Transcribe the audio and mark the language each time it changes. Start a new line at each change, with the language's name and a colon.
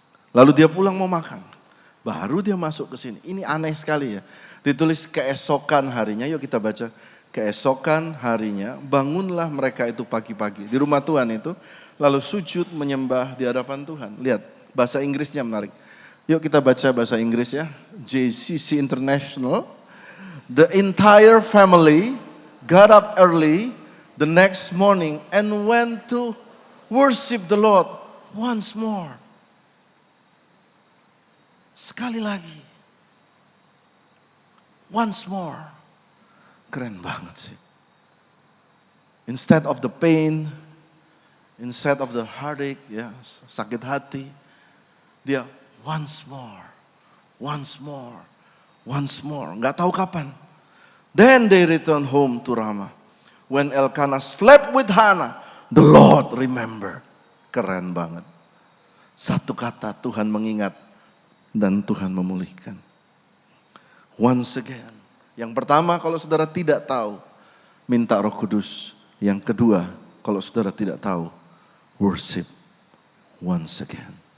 Indonesian: Lalu dia pulang mau makan. Baru dia masuk ke sini. Ini aneh sekali ya. Ditulis keesokan harinya. Yuk kita baca. Keesokan harinya bangunlah mereka itu pagi-pagi. Di rumah Tuhan itu. Lalu sujud menyembah di hadapan Tuhan. Lihat bahasa Inggrisnya menarik. Yuk kita baca bahasa Inggris ya.
English: JCC International. The entire family got up early the next morning and went to worship the Lord once more.
Indonesian: Sekali lagi.
English: Once more.
Indonesian: Keren banget sih.
English: Instead of the pain, instead of the heartache,
Indonesian: ya, sakit hati, dia
English: once more, once more, once more.
Indonesian: Nggak tahu kapan.
English: Then they returned home to Ramah. When Elkanah slept with Hannah, the Lord remembered.
Indonesian: Keren banget. Satu kata, Tuhan mengingat dan Tuhan memulihkan.
English: Once again.
Indonesian: Yang pertama, kalau saudara tidak tahu, minta Roh Kudus. Yang kedua, kalau saudara tidak tahu,
English: worship once again.